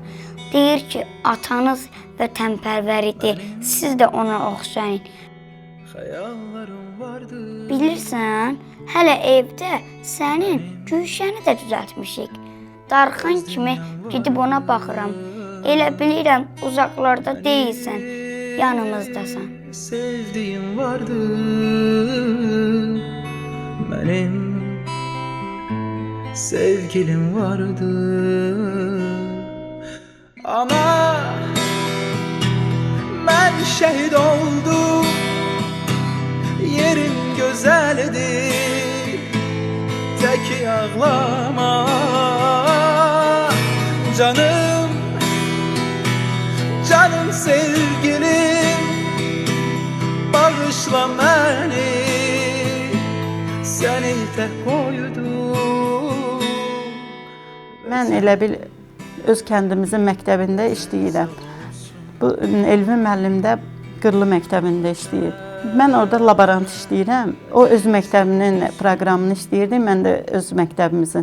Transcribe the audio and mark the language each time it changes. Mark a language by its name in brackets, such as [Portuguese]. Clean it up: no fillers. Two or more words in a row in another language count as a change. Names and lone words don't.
[Azerbaijani] Deyir ki, atanız vətənpərvər idi, siz də ona oxşayın. Bilirsən, hələ evdə sənin gülşəni də düzəltmişik. Darxan kimi gedib ona baxıram. Elə bilirəm, uzaqlarda deyilsən, yanımızdasan. [Turkish] Sevdiğim vardı benim, sevgilim vardı ama ben şehit oldum. Yerim güzeldi, tek ağlama canım, canım sevgilim, bağışla beni, [Azerbaijani] səni tək qoydum. Mən elə bil öz kəndimizin məktəbində işləyirəm. Bu Elvin müəllim də Qırlı məktəbində işləyir. Mən orada laborant işləyirəm. O öz məktəbinin proqramını işləyirdi, mən də öz məktəbimizin.